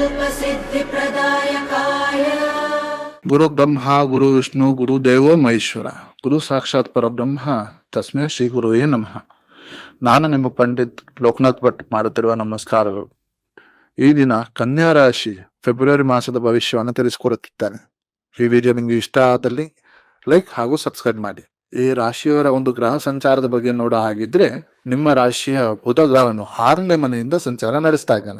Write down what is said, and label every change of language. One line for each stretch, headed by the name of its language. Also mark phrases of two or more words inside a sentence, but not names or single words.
Sanskrit: सिद्धिप्रदायकाय गुरु ब्रह्मा गुरु विष्णु गुरु देवो ಮಹೇಶ್ವರ ಗುರು ಸಾಕ್ಷಾತ್ ಪರಬ್ರಹ್ಮ ತಸ್ಮೈ ಶ್ರೀ ಗುರುವೇ ನಮಃ.
Kannada: ನಾನು ನಿಮ್ಮ ಪಂಡಿತ್ ಲೋಕನಾಥ್ ಭಟ್ ಮಾಡುತ್ತಿರುವ ನಮಸ್ಕಾರಗಳು. ಈ ದಿನ ಕನ್ಯಾ ರಾಶಿ ಫೆಬ್ರವರಿ ಮಾಸದ ಭವಿಷ್ಯವನ್ನು ತಿಳಿಸಿಕೊಡುತ್ತಿದ್ದೇನೆ. ಈ ವಿಡಿಯೋ ನಿಮಗೆ ಇಷ್ಟ ಆದಲ್ಲಿ ಲೈಕ್ ಹಾಗೂ ಸಬ್ಸ್ಕ್ರೈಬ್ ಮಾಡಿ. ಈ ರಾಶಿಯವರ ಒಂದು ಗ್ರಹ ಸಂಚಾರದ ಬಗ್ಗೆ ನೋಡೋ ಹಾಗಿದ್ರೆ, ನಿಮ್ಮ ರಾಶಿಯ ಬುಧ ಗ್ರಹವನ್ನು 6ನೇ ಮನೆಯಿಂದ ಸಂಚಾರ ನಡೆಸ್ತಾ ಇದ್ದಾನೆ.